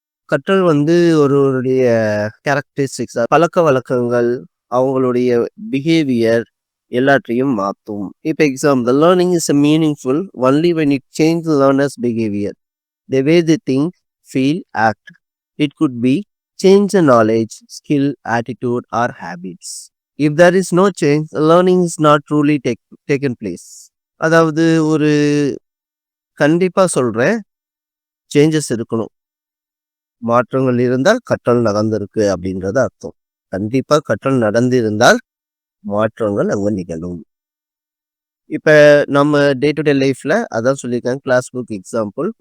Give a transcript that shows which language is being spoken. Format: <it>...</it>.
<ta>கற்றல் வந்து ஒருவருடைய கேரக்டரிஸ்டிக்ஸ், பழக்க வழக்கங்கள், அவங்களுடைய பிஹேவியர் எல்லாத்தையும் மாற்றும். இப்போ</ta> <en>Example, learning is a meaningful only when it change learners behaviour, the way the think, feel, act. It could be change the knowledge, skill, attitude or habits. If there is no change, learning is not truly taken place.</en> <ta>அதாவது ஒரு கண்டிப்பா சொல்றேன், changes இருக்கணும். மாற்றங்கள் இருந்தால் கற்றல் நடந்திருக்கு அப்படின்றது அர்த்தம். கண்டிப்பா கற்றல் நடந்திருந்தால் மாற்றங்கள் அங்க நிகழும். இப்ப நம்ம டே டு டே லைஃப்ல அதான் சொல்லியிருக்காங்க, கிளாஸ் புக் எக்ஸாம்பிள்.</ta>